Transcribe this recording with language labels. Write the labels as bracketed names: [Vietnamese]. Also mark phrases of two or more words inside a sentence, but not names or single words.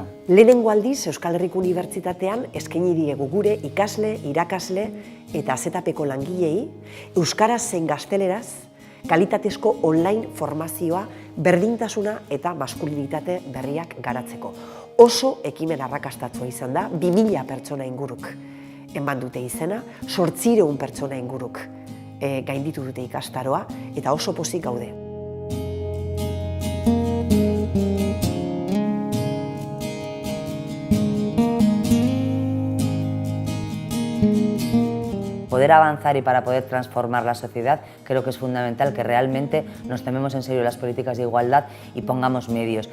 [Basque] Lehenengo aldiz Euskal Herriko Unibertsitatean eskaini diegu gure ikasle, irakasle eta azetapeko langilei euskaraz zein gazteleraz kalitatezko online formazioa, berdintasuna eta maskulinitate berriak garatzeko. Oso ekimen arrakastatsua izan da, 2000 pertsona inguruk eman dute izena, 800 pertsona inguruk gainditu dute ikastaroa, eta oso pozik gaude. [Spanish] Poder avanzar y para poder transformar la sociedad, creo que es fundamental que realmente nos tomemos en serio las políticas de igualdad y pongamos medios.